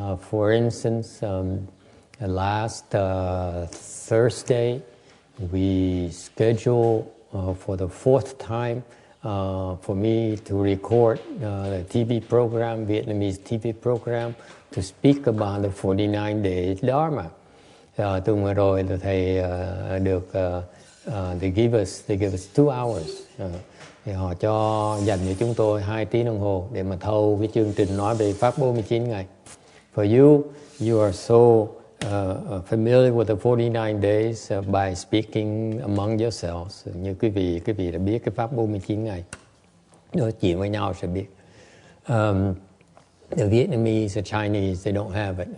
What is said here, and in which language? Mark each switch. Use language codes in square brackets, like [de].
[en] For instance, last Thursday, we scheduled for the fourth time for me to record the TV program, Vietnamese TV program, to speak about the 49 Days Dharma. [vi] Tuần vừa rồi thầy được [en] they give us 2 hours. [vi] Thì họ dành cho chúng tôi 2 tiếng đồng hồ để mà thâu cái chương trình nói về Pháp 49 ngày. [en] For you are so familiar with the 49 days by speaking among yourselves. [vi] Như quý vị đã biết cái Pháp 49 ngày. Nói chuyện với nhau sẽ biết. [en] The Vietnamese, the Chinese, they don't have it.